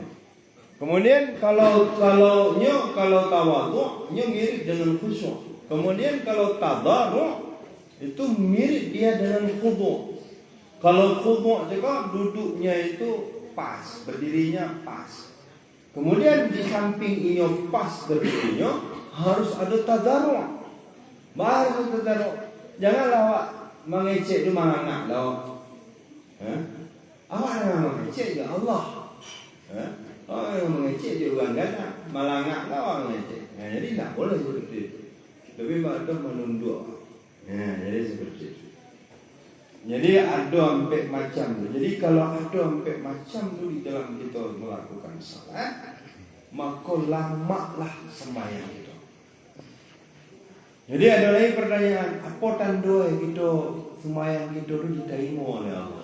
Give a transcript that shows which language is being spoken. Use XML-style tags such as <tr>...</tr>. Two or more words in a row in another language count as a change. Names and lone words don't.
<id>Kemudian kalau tawadhu' nya mirip dengan khusyuk. Kemudian kalau tadarru' itu mirip dia dengan khudu'. Kalau khudu' cakap duduknya itu pas, berdirinya pas. Kemudian di samping ini pas berdirinya harus ada tadarru'. Baru tadarru'.</id> <min>Janganlah awak mengecek tu mangangak lah.</min> <id>Awak jangan mengecek ya Allah.</id> <min>yang mengecek dia orang ganas, malangak lah orang mengecek.</min> <id>Jadi tak boleh seperti itu. Lebih baik menunduk. Jadi seperti itu. Jadi ada empat macam tu. Jadi kalau ada empat macam tu di dalam kita melakukan salat, maka lamalah sembahyang kita. Jadi ada lagi pertanyaan, apa tanda kita sembahyang kita tu diterima oleh Allah?</id>